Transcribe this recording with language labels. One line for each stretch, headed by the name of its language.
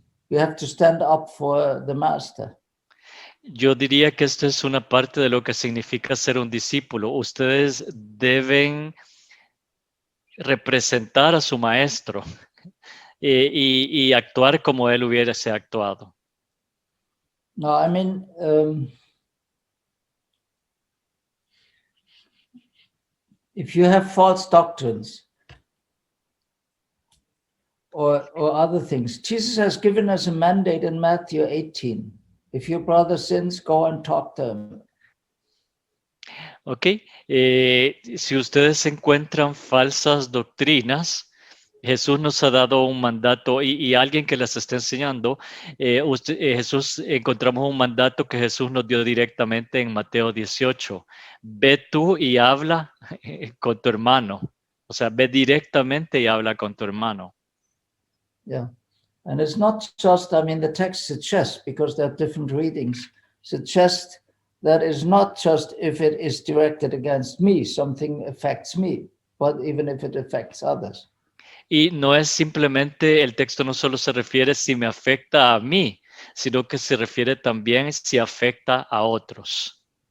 English: You have to stand up for the master.
Spanish: Yo diría que esto es una parte de lo que significa ser un discípulo. Ustedes deben representar a su maestro y actuar como él hubiese actuado.
English: No, I mean, if you have false doctrines or other things, Jesus has given us a mandate in Matthew 18. If your brother sins, go and talk to him.
Spanish: Ok, si ustedes encuentran falsas doctrinas, Jesús nos ha dado un mandato y alguien que las está enseñando, Jesús, encontramos un mandato que Jesús nos dio directamente en Mateo 18. Ve tú y habla con tu hermano. O sea, ve directamente y habla con tu hermano.
English: Yeah, and it's not just, I mean, the text suggests, because there are different readings, suggests that it's not just if it is directed against me, something affects me, but even if it affects others.
Spanish: Y no es simplemente, el texto no solo se refiere si me afecta a mí, sino que se refiere también si afecta a otros.